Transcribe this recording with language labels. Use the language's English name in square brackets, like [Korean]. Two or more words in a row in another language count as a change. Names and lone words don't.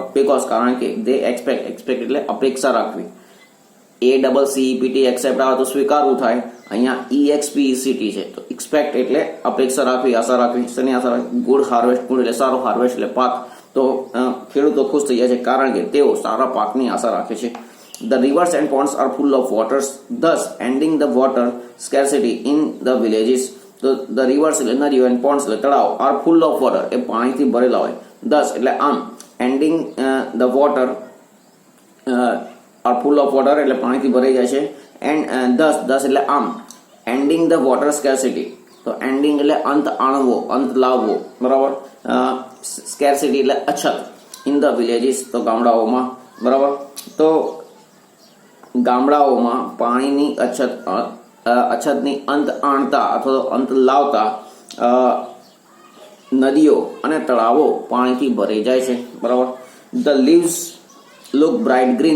[Gujarati] બીકોઝ કારણ કે [English] they expect [Gujarati] એટલે અપેક્ષા રાખવી. ACCEPT એક્સેપ્ટ આવે તો સ્વીકારવું થાય. અહીંયા EXPECT છે તો એક્સપેક્ટ એટલે અપેક્ષા રાખવી, આશા રાખવી. શેની આશા રાખવી? [English] good harvest. [Gujarati] ગુડ એટલે સારો, હાર્વેસ્ટ એટલે પાક. તો ખેડૂતો ખુશ થઈ જાય છે કારણ કે તેઓ સારા પાકની આશા રાખે છે. [English] The rivers and ponds are full of waters, thus ending the water scarcity in the villages. [Gujarati] તો [English] the rivers [Gujarati] એટલે નદીઓ [English] and ponds [Gujarati] એટલે તળાવ [English] are full of water [Gujarati] એ પાણીથી ભરેલા હોય. thus એટલે આમ, [English] ending the water are full of water [Gujarati] એટલે પાણીથી ભરાઈ જાય છે. [English] and thus [Gujarati] એટલે આમ, [English] ending the water scarcity. [Gujarati] તો ending એટલે અંત આણવો, અંત લાવવો. બરાબર. scarcity એટલે અછત. [English] in the villages [Gujarati] તો ગામડાઓમાં. બરાબર. તો ગામડાઓમાં પાણીની અછતની અંત આણતા અથવા અંત લાવતા નદીઓ અને તળાવો પાણીથી ભરાઈ જાય છે. [English] બરાબર. The leaves look bright green.